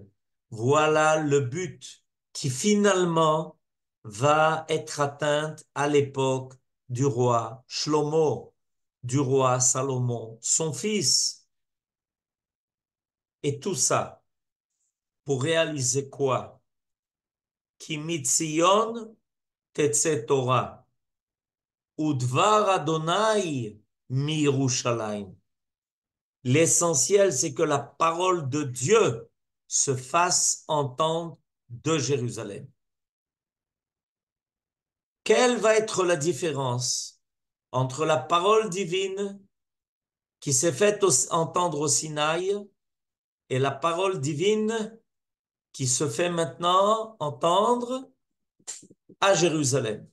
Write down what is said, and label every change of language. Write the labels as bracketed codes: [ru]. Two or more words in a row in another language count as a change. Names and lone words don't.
[fr] Voilà le but qui finalement va être atteinte à l'époque du roi Shlomo, du roi Salomon, son fils. Et tout ça pour réaliser quoi? [he] כי מציון תצא תורה, ודבר אדני מירושלים. [fr] L'essentiel, c'est que la parole de Dieu se fasse entendre de Jérusalem. Quelle va être la différence entre la parole divine qui s'est faite entendre au Sinaï et la parole divine qui se fait maintenant entendre à Jérusalem?